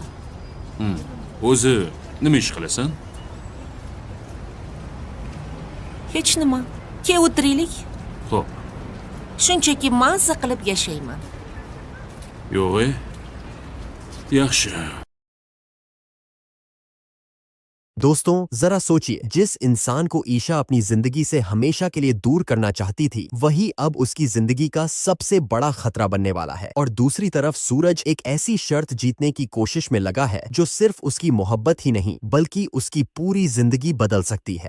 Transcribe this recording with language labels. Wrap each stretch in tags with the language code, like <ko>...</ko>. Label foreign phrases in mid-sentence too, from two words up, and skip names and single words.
<uz>O'zi nima ish qilasan? Hech nima. Ke o'tiraylik. Xo'p. Shunchaki mazza qilib yashayman. Yo'q, e? Yaxshi.</uz> <hi>दोस्तों जरा सोचिए, जिस इंसान को ईशा अपनी जिंदगी से हमेशा के लिए दूर करना चाहती थी, वही अब उसकी जिंदगी का सबसे बड़ा खतरा बनने वाला है। और दूसरी तरफ सूरज एक ऐसी शर्त जीतने की कोशिश में लगा है जो सिर्फ उसकी मोहब्बत ही नहीं बल्कि उसकी पूरी जिंदगी बदल सकती है।</hi>